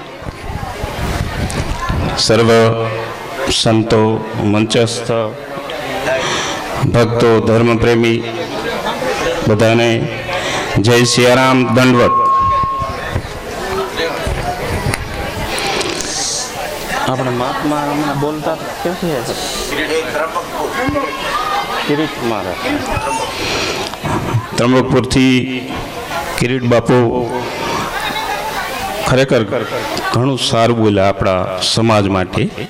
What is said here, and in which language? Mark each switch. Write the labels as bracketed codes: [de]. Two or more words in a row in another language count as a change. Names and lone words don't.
[gu] સર્વ સંતો મંચસ્થ ભક્તો ધર્મ પ્રેમી બધાને જય સિયારામ દંડવત. આપણે મહાત્મા હમણાં બોલતા ક્યાંથી કિરીટ મહારાજ ત્રંબકપુરથી કિરીટ બાપુ ખરેખર ઘણું સારું બોલ્યા આપણા સમાજ માટે.